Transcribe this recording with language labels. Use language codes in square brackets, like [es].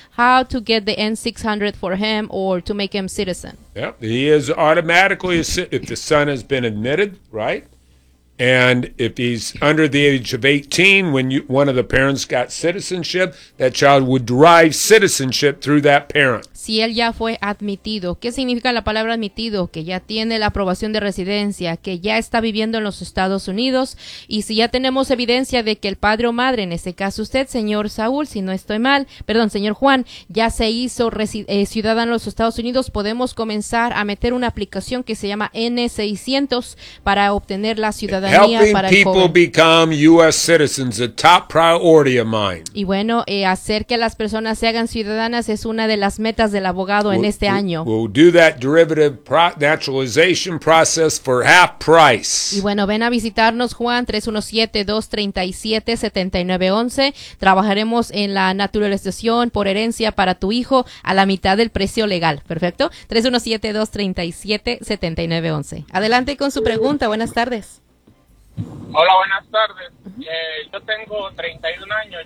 [en] How to get the N-600 for him or to make him citizen? Yep, he is automatically a citizen if the son has been admitted, right? And if he's under the age of 18, one of the parents got citizenship, that child would derive citizenship through that parent. [es] Si él ya fue admitido, ¿qué significa la palabra admitido? Que ya tiene la aprobación de residencia, que ya está viviendo en los Estados Unidos, y si ya tenemos evidencia de que el padre o madre, en este caso usted, señor Saúl, señor Juan, ya se hizo ciudadano en los Estados Unidos, podemos comenzar a meter una aplicación que se llama N-600 para obtener la ciudadanía para el joven. [en] Helping people become U.S. citizens, a top priority of mine. [es] Y bueno, hacer que las personas se hagan ciudadanas es una de las metas del abogado en este año. [en] We'll do that derivative naturalization process for half price. [es] Y bueno, ven a visitarnos, Juan, 317-237-7911. Trabajaremos en la naturalización por herencia para tu hijo a la mitad del precio legal. Perfecto. 317-237-7911. Adelante con su pregunta. Buenas tardes. Hola, buenas tardes. Yo tengo 31 años.